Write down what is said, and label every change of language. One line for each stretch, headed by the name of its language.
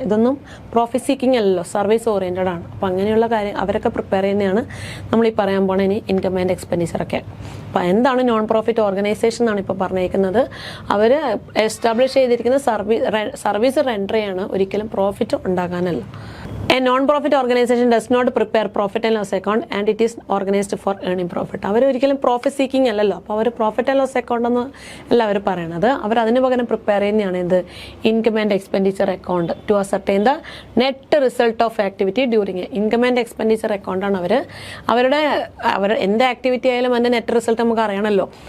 Malayalam: ഇതൊന്നും profit seeking അല്ലല്ലോ, service oriented ആണ്. അപ്പം അങ്ങനെയുള്ള കാര്യം അവരൊക്കെ പ്രിപ്പയർ ചെയ്യുന്നതാണ് നമ്മളീ പറയാൻ പോണ ഇനി ഇൻകം ആൻഡ് എക്സ്പെൻഡിച്ചറൊക്കെ. അപ്പം എന്താണ് നോൺ പ്രോഫിറ്റ് ഓർഗനൈസേഷൻ എന്നാണ് ഇപ്പോൾ പറഞ്ഞേക്കുന്നത്. അവർ എസ്റ്റാബ്ലിഷ് ചെയ്തിരിക്കുന്ന സർവീസ് റെൻഡർ ചെയ്യാണ്, ഒരിക്കലും profit ഉണ്ടാകാനല്ല.
English: A non-profit organization does not prepare profit and loss account and it is organized for earning profit.
Malayalam: അവർ ഒരിക്കലും പ്രോഫിറ്റ് സീക്കിംഗ് അല്ലല്ലോ, അപ്പോൾ അവർ പ്രോഫിറ്റ് ആൻഡ് ലോസ് അക്കൗണ്ട് എന്ന് അല്ല അവർ പറയണത്. അവർ അതിന് പകരം പ്രിപ്പയർ ചെയ്യുന്നതാണ് എന്ത്?
English: Income and expenditure account to ascertain the net result of activity during.
Malayalam: Income and expenditure അക്കൗണ്ടാണ് അവർ എന്ത് ആക്ടിവിറ്റി ആയാലും അതിൻ്റെ നെറ്റ് റിസൾട്ട് നമുക്ക് അറിയണമല്ലോ.